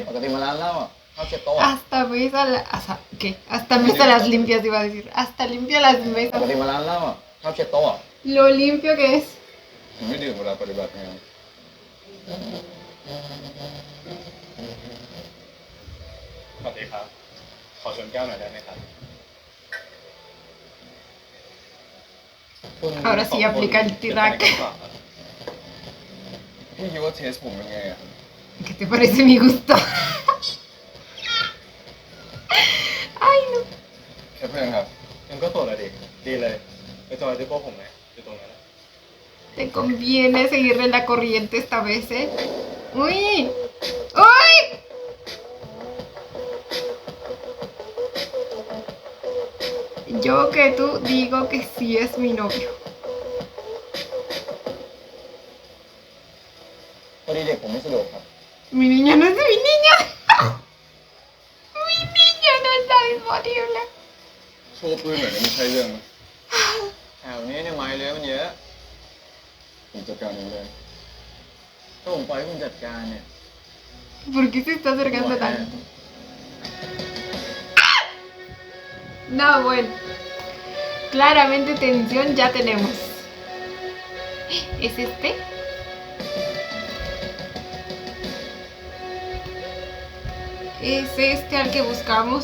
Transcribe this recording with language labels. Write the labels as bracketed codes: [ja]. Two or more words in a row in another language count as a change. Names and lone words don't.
[th] ปกติมาร้านเหล้าอ่ะข้าวเช็ดโต๊ะอะ [es] Hasta mesa ¿qué? Hasta mesa las limpias iba a decir. Hasta limpia las [th] ปก [es] mesas. [th] ติมาร้านเหล้าอ่ะข้าวเช็ดโต๊ะอ่ะ [es] Lo limpio que es. [th] ผมไม่ดื่มเวลาปฏิบัติงานสวัสดีครับ ขอชนแก้วหน่อยได้ไหมครับ [es] Ahora sí aplica el Tirac. [th] พี่คิดว่าเทสผมเป็นไงอ่ะ [es] ¿Qué te parece mi gusto? Ay, no. [th] แค่เพื่อนครับ ยังก็โสดอะดิดีเลยไปจอยที่พวกผมไหมอยู่ตรงนั้นอะ [es] Te conviene seguirle la corriente esta vez, ¿eh? ¡Uy! ¡Uy! Yo que tú digo que sí es mi novio. [th] พอดีเด็กผมไม่สะดวกครับ [es] Mi niño no es mi niño. Mi niño no está disponible. [th] โชว์ปืนหน่อยนี่ไม่ใช่เรื่องนะ แถวนี้เนี่ยไม้เลื้อยมันเยอะ ผมจัดการเองเลย ถ้าผมปล่อยให้คุณจัดการเนี่ย [es] ¿Por qué se está acercando tanto? No, bueno. Claramente tensión ya tenemos. ¿Es este? ¿Es este al que buscamos?